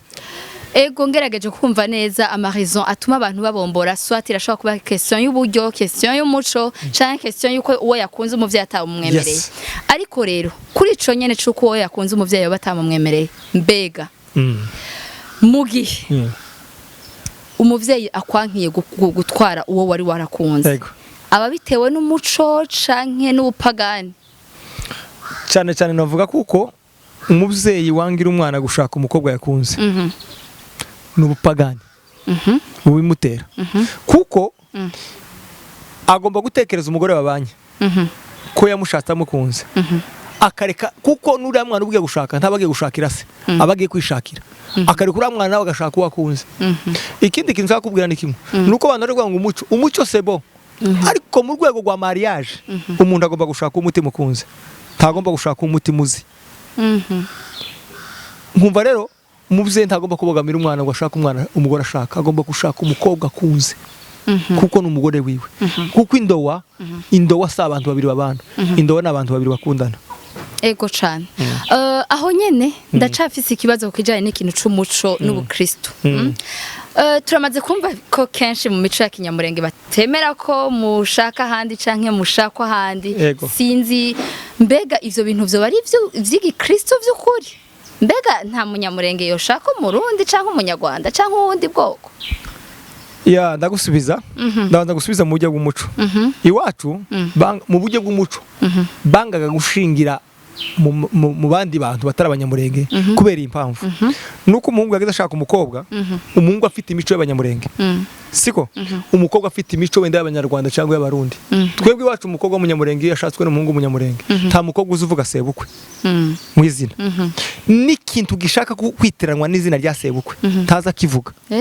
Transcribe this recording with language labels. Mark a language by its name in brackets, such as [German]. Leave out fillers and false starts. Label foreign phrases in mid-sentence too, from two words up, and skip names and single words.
[Rundi] ego ngerageje kumva neza amaraison atuma abantu babombora soit irashobora kuba question y'uburyo question y'umuco canke question yuko uwo yakunze umuvyeyi atamumwemereye ariko rero kuri ico nyene cuko uwo yakunze umuvyeyi batamumwemereye mbega mu gihe umuvyeyi akwankiye gutwara uwo wari warakunze Yego. aba bitewe n'umuco canke n'ubupagani cyane cyane navuga kuko umuvyeyi wangira umwana gushaka umukobwa yakunze n'ubupagani bubimutera kuko agomba gutekereza umugore babanye ko yamushatse amukunze akareka kuko nuriya mwana ubugiye gushaka ntabagiye gushakira se abagiye kwishakira akareka uriya mwana nawe agashaka uwo akunze ikindi kintu nshaka kubwira ni kimwe nuko abantu bari kuvuga ngo umuco sebo ariko mu rwego rwa mariage umuntu agomba gushaka umutima ukunze ntagomba gushaka umutima uzi nkumva rero umubyeyi ntagomba kubogamira umwana ngo ashaka umugore ashaka agomba gushaka umukobwa akunze kuko ni umugore wiwe kuko indowa si abantu babiri babana indowa ni abantu babiri bakundana ego cyane aho nyene ndacafise ikibazo kujanye n'ikintu c'umuco n'ubukristo turamaze kumva ko kenshi mu mico ya kinyamurenge batemera ko mushaka handi canke mushakwa handi sinzi mbega ivyo bintu vyo bari vy'igikristo vy'ukuri mbega nta munyamurenge yoshaka umurundi canke umunyarwanda canke uwundi bwoko [Kinyarwanda] ya ndagusubiza ndabanza gusubiza mu buryo bw'umuco iwacu mu buryo bw'umuco bangaga gushingira mu bandi bantu batari abanyamurenge kubera impamvu nuko umuhungu yageze ashaka umukobwa umuhungu afite imico y'abanyamurenge siko umukobwa afite imico wenda y'abanyarwanda cyangwa y'abarundi twebwe iwacu umukobwa w'umunyamurenge yashatswe n'umuhungu w'umunyamurenge nta mukobwa uzuvuga sebukwe mu izina n'ikintu gishaka kwitiranwa n'izina rya sebukwe ntaza kivuga